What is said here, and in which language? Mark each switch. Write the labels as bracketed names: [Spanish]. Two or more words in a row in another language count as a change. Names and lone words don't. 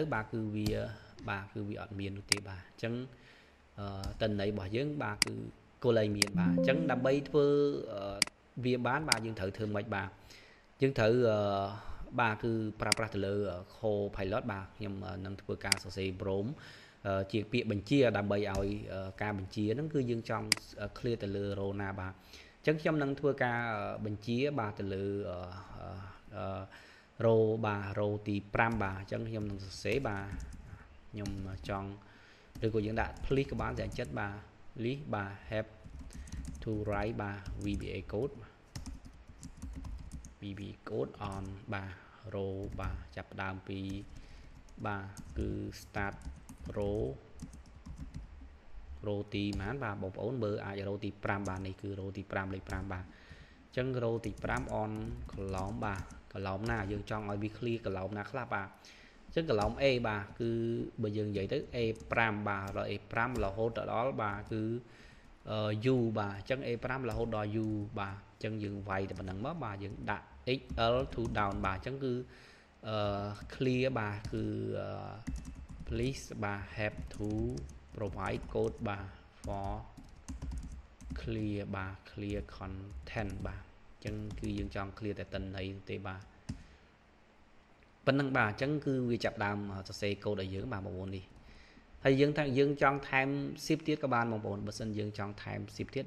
[Khmer] បាទគឺវាអត់មាននោះទេបាទអញ្ចឹងតន័យរបស់យើងបាទគឺគោលលែងមានបាទអញ្ចឹងដើម្បីធ្វើវាបានបាទយើងត្រូវធ្វើម៉េចបាទយើងត្រូវបាទគឺប្រើប្រាស់ទៅលើ Copilot បាទខ្ញុំនឹងធ្វើការសរសេរ prompt ជាពាក្យបញ្ជាដើម្បីឲ្យការបញ្ជាហ្នឹងគឺយើងចង់ clear ទៅលើ row ណាបាទអញ្ចឹងខ្ញុំនឹងធ្វើការបញ្ជាបាទទៅលើ row បាទ row ទី5បាទអញ្ចឹងខ្ញុំនឹងសរសេរបាទខ្ញុំចង់ឬក៏យើងដាក់ please ក៏បានតែចិត្តបាទ list បាទ [English] have to write [Khmer] បាទ [English] VBA code on [Khmer] បាទ row បាទចាប់ផ្ដើមពីបាទគឺ start row ទីប៉ុន្មានបាទបងប្អូនមើលអាច row ទី5បាទនេះគឺ row ទី5លេខ5បាទអញ្ចឹង row ទី5 on column បាទ column ណាយើងចង់ឲ្យវា clear column ណាខ្លះបាទអញ្ចឹង column A បាទគឺបើយើងនិយាយទៅ A5 បាទដល់ A5 រហូតដល់បាទគឺU បាទអញ្ចឹង A5 រហូតដល់ U បាទអញ្ចឹងយើងវាយតែប៉ុណ្្នឹងមកបាទយើងដាក់ [English] XL to down [Khmer] បាទអញ្ចឹងគឺclear បាទគឺ please បាទ [English] have to provide code [Khmer] បាទ [English] for clear [Khmer] បាទ [English] clear content [Khmer] បាទអញ្ចឹងគឺយើងចង់ clear តែតន័យ ទេបាទប៉ុណ្្នឹងបាទអញ្ចឹងគឺវាចាប់ដើមសរសេរ code ឲ្យយើងបាទបងប្អូននេះហើយយើងចង់ថែម zip ទៀតក៏បានបងប្អូនបើសិនយើងចង់ថែម zip ទៀត